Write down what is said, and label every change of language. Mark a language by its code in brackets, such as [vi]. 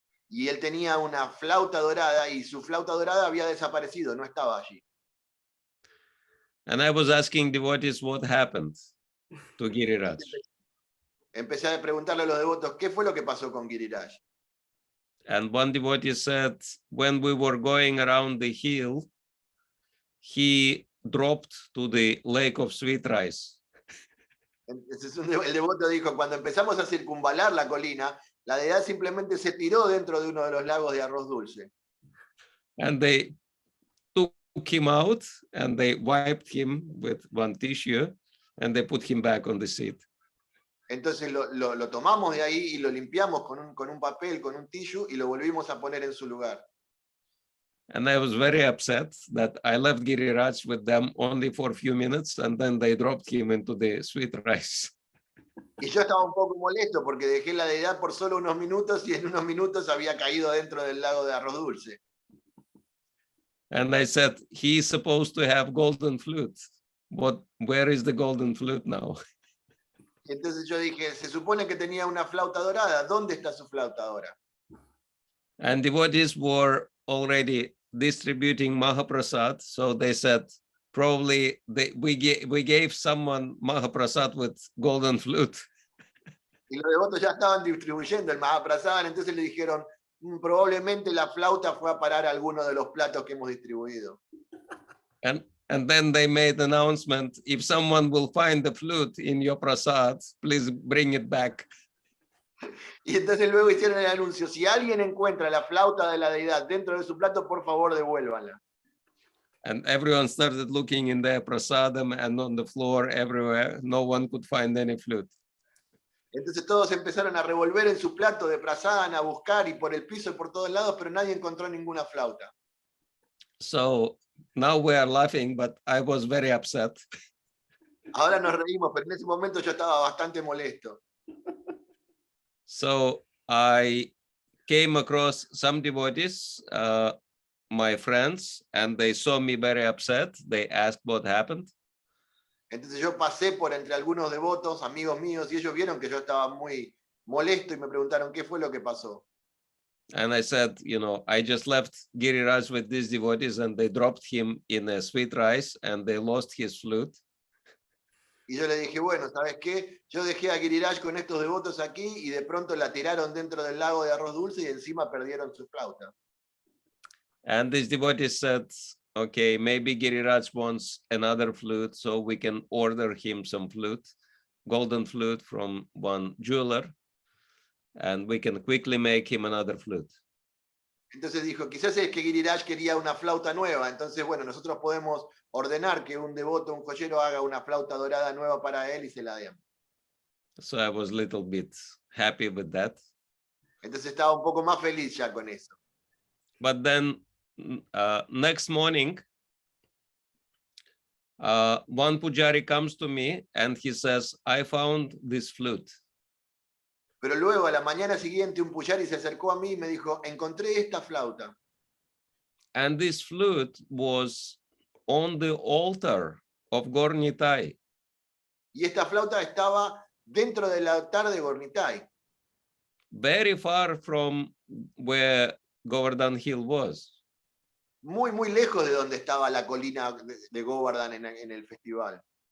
[es] Y él tenía una flauta dorada y su flauta dorada había desaparecido, no estaba allí. [en] And I was asking devotees what happened to Giriraj. [es] Empecé a preguntarle a los devotos, ¿qué fue lo que pasó con Giriraj? [en] And one devotee said, when we were going around the hill, he dropped to the lake of sweet rice. [es] Entonces el devoto dijo, cuando empezamos a circunvalar la colina, la deidad simplemente se tiró dentro de uno de los lagos de arroz dulce. [en] And they took him out and they wiped him with one tissue and they put him back on the seat. [es] Entonces lo tomamos de ahí y lo limpiamos con un papel, con un tissue y lo volvimos a poner en su lugar. [en] And I was very upset that I left Giriraj with them only for a few minutes and then they dropped him into the sweet rice. [es] Y yo estaba un poco molesto porque dejé la deidad por solo unos minutos y en unos minutos había caído dentro del lago de arroz dulce. [en] And I said, he's supposed to have golden flute. Where is the golden flute now? [es] Entonces yo dije, se supone que tenía una flauta dorada, ¿dónde está su flauta ahora? [en] And devotees were already distributing Mahaprasad. So they said, probably we gave someone Mahaprasad with golden flute. [es] Y los devotos ya estaban distribuyendo el Mahaprasad, entonces le dijeron, probablemente la flauta fue a parar a alguno de los platos que hemos distribuido. [en] And then they made an announcement, if someone will find the flute in your prasad, please bring it back. [es] Y entonces luego hicieron el anuncio, si alguien encuentra la flauta de la deidad dentro de su plato, por favor devuélvanla. [en] And everyone started looking in their prasadam and on the floor everywhere. No one could find any flute. [es] Entonces todos empezaron a revolver en su plato de prasadam, a buscar y por el piso y por todos lados, pero nadie encontró ninguna flauta. [en] So now we are laughing, but I was very upset. [es] Ahora nos reímos, pero en ese momento yo estaba bastante molesto. [en] So I came across some devotees, my friends, and they saw me very upset. They asked what happened. [es] Entonces yo pasé por entre algunos devotos, amigos míos, y ellos vieron que yo estaba muy molesto y me preguntaron qué fue lo que pasó. [en] And I said, I just left Giriraj with these devotees and they dropped him in a sweet rice and they lost his flute. [es] Y yo le dije, bueno, ¿sabes qué? Yo dejé a Giriraj con estos devotos aquí y de pronto la tiraron dentro del lago de arroz dulce y encima perdieron su flauta. [en] And these devotees said, okay, maybe Giriraj wants another flute, so we can order him some flute, golden flute from one jeweler, and we can quickly make him another flute. [es] Entonces dijo, quizás es que Giriraj quería una flauta nueva, entonces bueno, nosotros podemos ordenar que un devoto, un joyero, haga una flauta dorada nueva para él y se la den. [en] So I was a little bit happy with that. [es] Entonces estaba un poco más feliz ya con eso. [en] But then next morning, one pujari comes to me and he says, I found this flute. [es] Pero luego a la mañana siguiente un pujari se acercó a mí y me dijo, encontré esta flauta. [en] And this flute was on the altar of Gornitai. [es] Y esta flauta estaba dentro del altar de Gornitai. [en] Very far from where Govardhan Hill was. [es] Muy, muy lejos de donde estaba la colina de Govardhan en el festival.